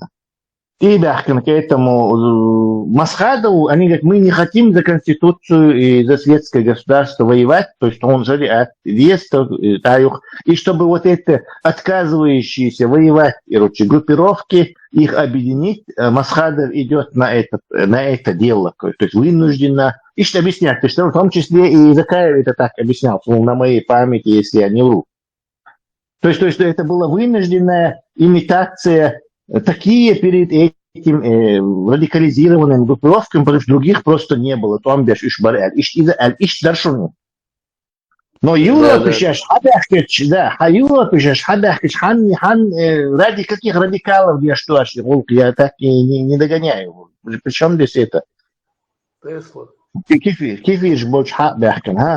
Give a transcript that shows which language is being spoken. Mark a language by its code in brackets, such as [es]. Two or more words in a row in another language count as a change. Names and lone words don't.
[ru] Штибяхкана к этому Масхадову, они говорят, мы не хотим за Конституцию и за светское государство воевать, то есть он шариат, и чтобы вот это отказывающиеся воевать, группировки, их объединить, Масхадов идет на это дело, то есть вынужденно ищет объяснять, что в том числе и Закаев это так объяснял, на моей памяти, если я не вру. То есть это была вынужденная имитация, такие перед этим радикализированными группировками, потому что других просто не было. Там беш иш даршуну. Но Европа сейчас, Европа сейчас, ради каких радикалов я что, я так и не догоняю. Причем здесь это? Тесла. Кефир больше бяхкан, а?